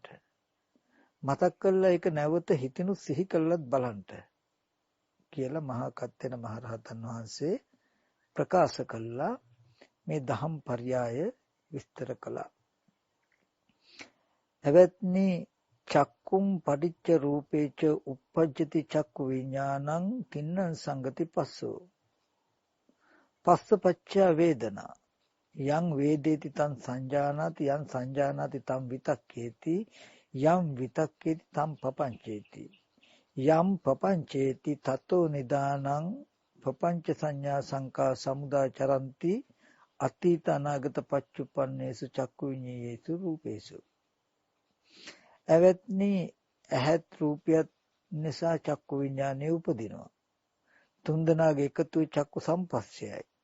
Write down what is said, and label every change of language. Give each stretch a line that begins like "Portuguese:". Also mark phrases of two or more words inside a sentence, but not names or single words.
Sinhala: මතක් කරලා ඒක නැවත හිතිනු සිහි කළත් බලන්න කියලා මහා කත්තෙන මහරහතන් වහන්සේ ප්‍රකාශ කළා. මේ දහම් පර්යාය විස්තර කළා.
Pali: එවත්නි චක්කුම් පටිච්ච රූපේච uppajjati චක්කු විඥානං තින්නං සංගති පස්සෝ පස්සපච්චය වේදනා යං වේදේති තං සංජානාති යං සංජානාති තං විතක්කේති යම් විතක්කේති තං පපංචේති යම් පපංචේති තතෝ නිදානං පපංච සංඥා සංකා සමුදාචරಂತಿ අතීත අනාගත පච්චුප්පන්නේසු චක්කු විඤ්ඤේයේසු රූපේසු.
Sinhala: එවත්නි ඇහත් රූපයත් නිසා චක්කු විඥානය උපදිනවා. තුන්දෙනාගේ එකතු චක්කු සම්පස්සයයි.